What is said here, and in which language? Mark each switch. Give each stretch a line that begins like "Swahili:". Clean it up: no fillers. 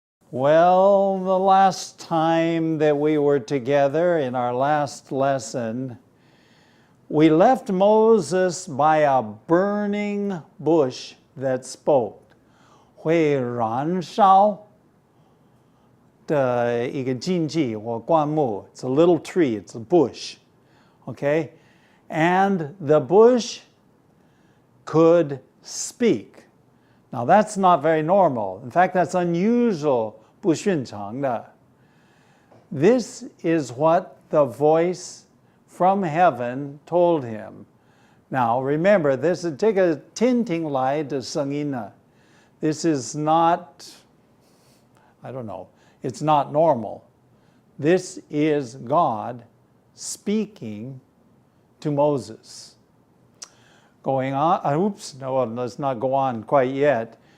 English: Well, the last time that we were together in our last lesson, we left Moses by a burning bush that spoke.
Chinese: 会燃烧的一个禁忌或灌木.
English: It's a little tree, it's a bush. Okay? And the bush could speak. Now that's not very normal. In fact, that's unusual,
Chinese: 不寻常的.
English: This is what the voice from heaven told him. Now remember, this is
Chinese: 这个天庭来的声音呢.
English: This is not, I don't know, it's not normal. This is God speaking to Moses. Going on, no, let's not go on quite yet.